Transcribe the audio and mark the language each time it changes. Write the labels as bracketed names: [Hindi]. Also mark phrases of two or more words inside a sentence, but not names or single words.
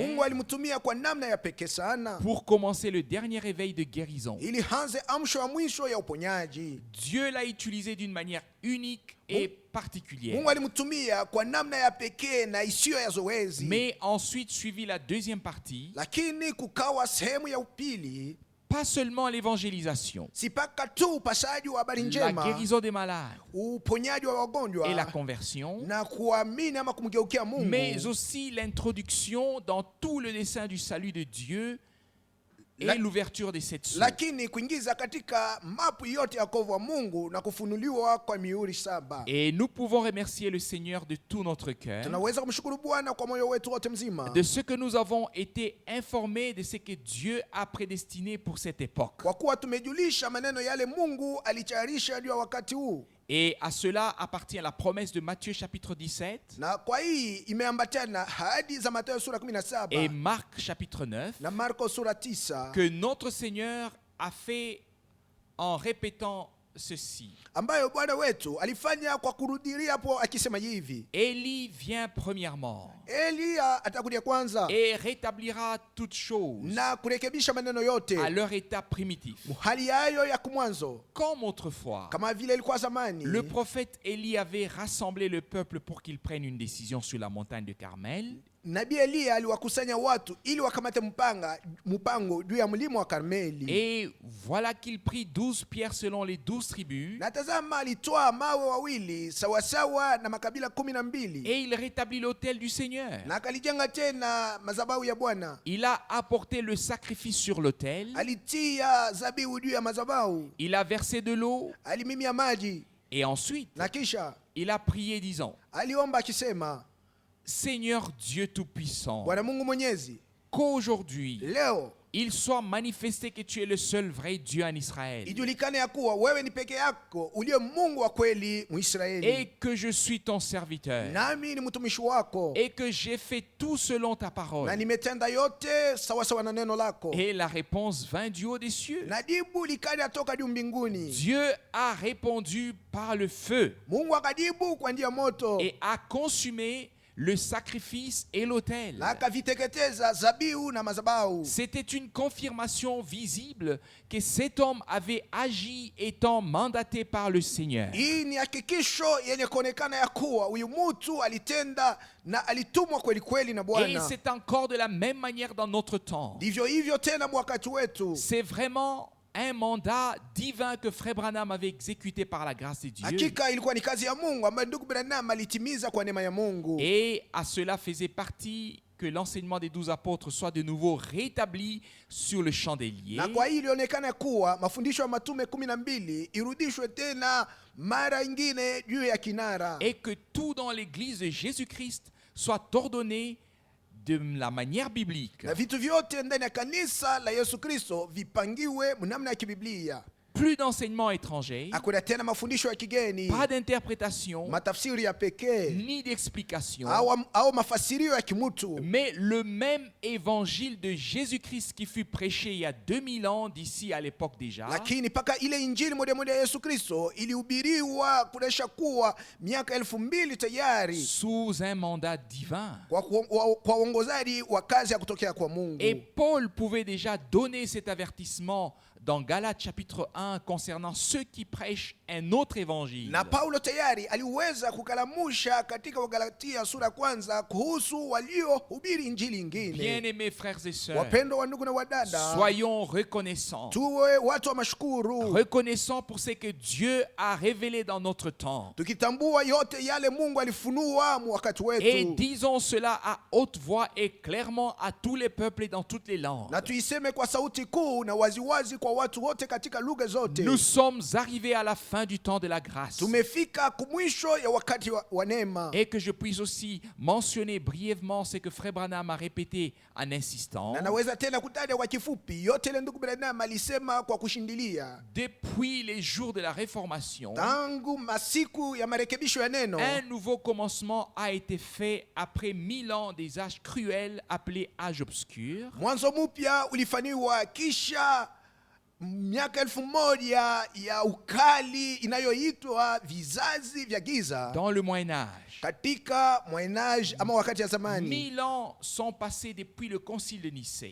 [Swahili] Mungu alimtumia kwa namna ya pekee sana [French] pour commencer le dernier réveil de guérison. [Swahili] ili hanze amsho ya mwisho ya uponyaji. [French] Dieu l'a utilisé d'une manière unique et particulière. [Swahili] Mungu alimtumia kwa namna ya pekee na isiyo ya zoezi. [French] Mais ensuite suivit la deuxième partie, [Swahili] Lakini kukawa sehemu ya upili, [French] pas seulement l'évangélisation, [Swahili] si paka tu upasaji wa habari [French] la [Swahili] njema, [French] guérison des malades [Swahili] uponyaji wa wagonjwa [French] et la conversion, [Swahili] na kuamini ama kumgeukia Mungu, [French] mais aussi l'introduction dans tout le dessein du salut de Dieu et l'ouverture de cette source. [Swahili] lakini kuingiza katika mapu yote ya wokovu wa Mungu na kufunuliwa kwa mihuri 7. [French] Et nous pouvons remercier le Seigneur de tout notre cœur [Swahili] Tunaweza kumshukuru Bwana kwa moyo wetu wote mzima [French] de ce que nous avons été informés de ce que Dieu a prédestiné pour cette époque. [Swahili] kwa kuwa tumejulisha maneno yale Mungu alitayarisha juu ya wakati huu. [French] Et à cela appartient la promesse de Matthieu chapitre 17 [Swahili] Na kwa hii imeambatana hadi za Mathayo sura [French] et 17 Marc chapitre 9 [Swahili] na Marko sura 9 [French] que notre Seigneur a fait en répétant ceci. [Swahili] ambayo Bwana wetu alifanya kwa kurudilia hapo akisema hivi: [French] Élie vient premièrement [Swahili] Elia atakuja kwanza [French] et rétablira toutes choses [Swahili] na kurekebisha maneno yote [French] à leur état primitif. [Swahili] hali yayo ya kumwanzo [French] Comme autrefois, [Swahili] kama vile ilikuwa zamani. [French] le prophète Élie avait rassemblé le peuple pour qu'il prenne une décision sur la montagne de Carmel. [Swahili] Nabii Elia aliwakusanya watu ili wakamate mpango juu ya mlima wa Karmeli. [French] Et voilà qu'il prit 12 pierres selon les 12 tribus. [Swahili] Na tazama, alitoa mawe wawili sawasawa na makabila 12 [French] Et il rétablit l'autel du Seigneur. [Swahili] na akalijenga tena madhabahu ya Bwana. [French] Il a apporté le sacrifice sur l'autel. [Swahili] Alitia zabihu juu ya madhabahu, [French] Il a versé de l'eau. [Swahili] alimimia maji [French] Et ensuite, [Swahili] na kisha [French] il a prié disant, [Swahili] aliomba akisema: [French] Seigneur Dieu Tout-Puissant, [Swahili] Bwana Mungu Mwenyezi, [French] qu'aujourd'hui, [Swahili] leo [French] il soit manifesté que tu es le seul vrai Dieu en Israël [Swahili] ijulikane ya kuwa wewe ni peke yako uliye Mungu wa kweli Mwisraeli, [French] et que je suis ton serviteur [Swahili] nami ni mtumishi wako, [French] et que j'ai fait tout selon ta [Swahili] na [French] parole. [Swahili] nimetenda yote sawa sawa na neno lako. [French] Et la réponse vint du haut des cieux. [Swahili] Na jibu likaja toka juu mbinguni. [French] Dieu a répondu par le feu [Swahili] Mungu akajibu kwa njia moto [French] et a consumé le sacrifice et l'autel. [Swahili] na akaviteketeza zabihu na madhabahu. [French] C'était une confirmation visible que cet homme avait agi étant mandaté par le Seigneur. [Swahili] Hii ni hakikisho yenye kuonekana ya kuwa huyu mtu alitenda na alitumwa kweli kweli na [French] Et [Swahili] Bwana. [French] c'est encore de la même manière dans notre temps. [Swahili] Ndivyo hivyo tena wakati wetu. [French] C'est vraiment un mandat divin que Frère Branham avait exécuté par la grâce de Dieu. [Swahili] Hakika ilikuwa ni kazi ya Mungu ambayo ndugu Branham alitimiza kwa neema ya Mungu. [French] Et à cela faisait partie que l'enseignement des 12 apôtres soit de nouveau rétabli sur le chandelier. [Swahili] Na kwa hiyo ilionekana kuwa mafundisho ya matume 12 irudishwe tena mara ingine juu ya kinara. [French] Et que tout dans l'église de Jésus-Christ soit ordonné de la manière biblique. [Swahili] Na vitu vyote ndani ya kanisa la Yesu Kristo vipangiwe mnamna ya kibiblia. [French] Plus d'enseignement étranger, [Swahili] Hakuna tena mafundisho ya kigeni, [French] pas d'interprétation, [Swahili] matafsiri ya pekee [French] ni d'explication, [Swahili] au mafasirio ya kimutu, [French] mais le même évangile de Jésus-Christ qui fut prêché il y a 2000 ans d'ici à l'époque déjà, [Swahili] lakini paka ile injili moja moja ya Yesu Kristo ilihubiriwa kunesha kuwa miaka 2000 tayari [French] sous un mandat divin. [Swahili] kwa uongozaji wa kazi ya kutokea kwa Mungu. [French] Et Paul pouvait déjà donner cet avertissement dans Galates chapitre 1 concernant ceux qui prêchent un autre évangile. [Swahili] Na Paulo tayari aliweza kukalamusha katika Wagalatia sura kwanza kuhusu waliohubiri injili ingine. [French] Bien-aimés frères et sœurs, [Swahili] Wapendwa wa ndugu na wadada, [French] soyons reconnaissants. [Swahili] tuwe watu wa mashukuru, [French] Reconnaissants pour ce que Dieu a révélé dans notre temps. [Swahili] tukitambua yote yale Mungu alifunua wakati [French] Et [Swahili] wetu, [French] disons cela à haute voix et clairement à tous les peuples et dans toutes les langues. [Swahili] na tuiseme kwa sauti kuu na waziwazi kwa watu wote katika lugha zote. [French] Nous sommes arrivés à la fin du temps de la grâce. [Swahili] Tumefika kumwisho ya wakati wa neema. [French] Et que je puisse aussi mentionner brièvement ce que Frère Branham a répété en insistant. [Swahili] Na naweza tena kutaja kwa kifupi yote ile ndugu Branham alisema kwa kushindilia. [French] Depuis les jours de la Réformation, [Swahili] Tangu masiku ya marekebisho ya neno, [French] un nouveau commencement a été fait après 1000 ans des âges cruels appelés âges obscurs. [Swahili] mwanzo mpya ulifanywa kisha miaka 1000 ya ukali inayoitwa vizazi vya giza [French] Dans le Moyen-Âge, [Swahili] katika Moyen-Âge ama wakati ya zamani. [French] 1000 ans sont passés depuis le concile de Nicée.